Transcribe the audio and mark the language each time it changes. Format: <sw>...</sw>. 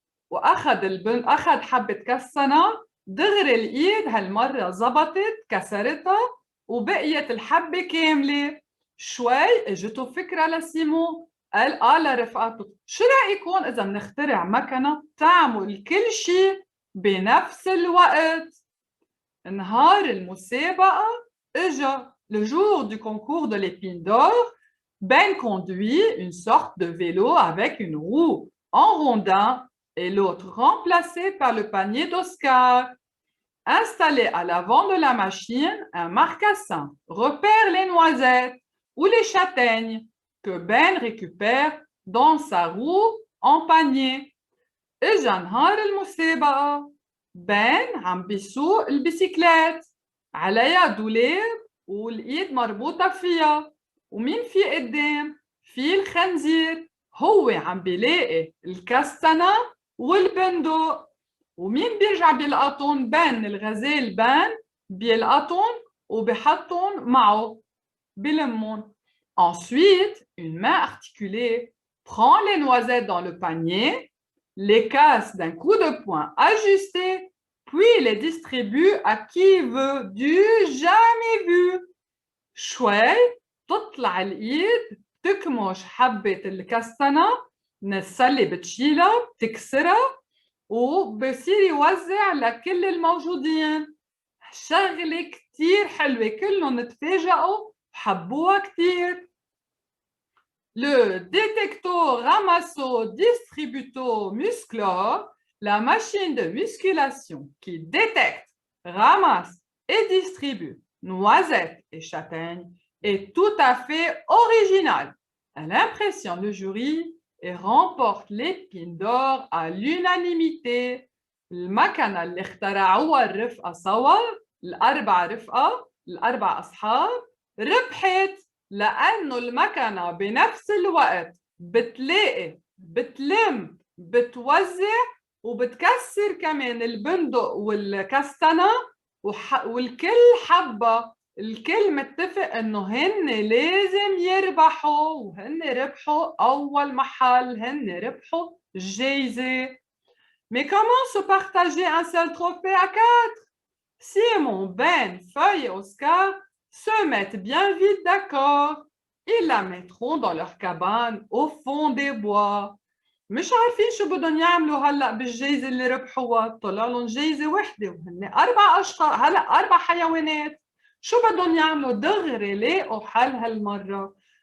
<ar>وأخذ البنت أخذ حبة كسنة، دغري الإيد هالمرة زبطت كسرتها وبقيت الحبة كاملة. شوي اجته فكرة لسيمون، قال لرفقاته شو رأيكم إذا بنخترع مكنة تعمل كل شيء بنفس الوقت؟ نهار المسابقة اجا</ar> <fr>le jour du concours de l'épine d'or. Ben conduit une sorte de vélo avec une roue en rondin et l'autre remplacé par le panier d'Oscar. Installé à l'avant de la machine, un marcassin repère les noisettes ou les châtaignes que Ben récupère dans sa roue en panier.</fr> <ar>إجا نهار المسابقة، بن عم بيسوق البيسيكلات عليها دولاب والإيد مربوطة فيها، ومين في قدام؟ في الخنزير، هو عم بيلاقي الكستنة والبندق، ومين بيرجع بيلقطون؟ بن الغزال بن بيلقطون وبيحطون معه بلمون.</ar> <fr>Ensuite, une main articulée prend les noisettes dans le panier, les casse d'un coup de poing ajusté, puis les distribue à qui veut du jamais vu.</fr> <ar>شوي تطلع الإيد تكمش حبة الكستنة من السلة، بتشيلها بتكسرها وبصير يوزع لكل الموجودين. شغلة كتير حلوة، كلهم تفاجئوا وحبوها كتير.</ar> <fr>Le détecto-ramasso-distributo-musclor, la machine de musculation qui détecte, ramasse et distribue noisettes et châtaignes, est tout à fait originale. Elle impressionne le jury et remporte l'épine d'or à l'unanimité.</fr> <ar>المكنة اللي اخترعوها الرفقة سوا، الأربع رفقة، الأربع أصحاب، ربحت لأنه المكنة بنفس الوقت بتلاقي، بتلم، بتوزع، وبتكسر كمان البندق والكستنة، والكل حبة، الكل متفق إنه هن لازم يربحوا، وهن ربحوا أول محل، هن ربحوا الجايزة.</ar> <fr>Mais comment se partager un seul trophée à quatre? Simon, Ben, Feuille et Oscar se mettent bien vite d'accord. Ils la mettront dans leur cabane au fond des bois.</fr> <ar>مش عارفين شو بدهم يعملوا هلا بالجائزة اللي ربحوها، طلع لهم جائزة وحدة وهن 4 أشخاص، هلا 4 حيوانات، شو بدهم يعملوا؟ دغري لاقوا حل هالمرة.</ar>